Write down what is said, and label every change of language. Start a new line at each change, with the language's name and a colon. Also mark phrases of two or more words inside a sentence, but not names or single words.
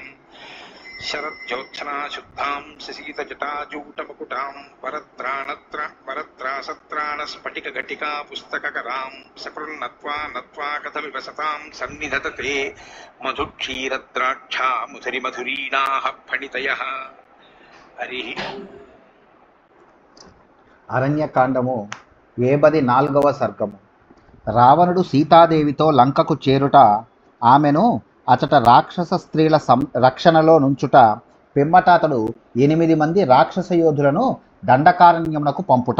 Sanskrit: शरज्योत्सना शुद्धां शशीतजटाजूटमकुटां वरत्रासत्राणस्फटिकघटिका पुस्तककरां सकृन्नत्वा नत्वा कथमिव सतां सन्निधत्ते मधुक्षीरद्राक्षा मधुरिमधुरीणाः फणितयः। हरि
Telugu: అరణ్యకాండము 74వ సర్గము. రావణుడు సీతాదేవితో లంకకు చేరుట, ఆమెను అచట రాక్షస స్త్రీల రక్షణలో నుంచుట, పిమ్మట అతడు 8 మంది రాక్షస యోధులను దండకారణ్యమునకు పంపుట.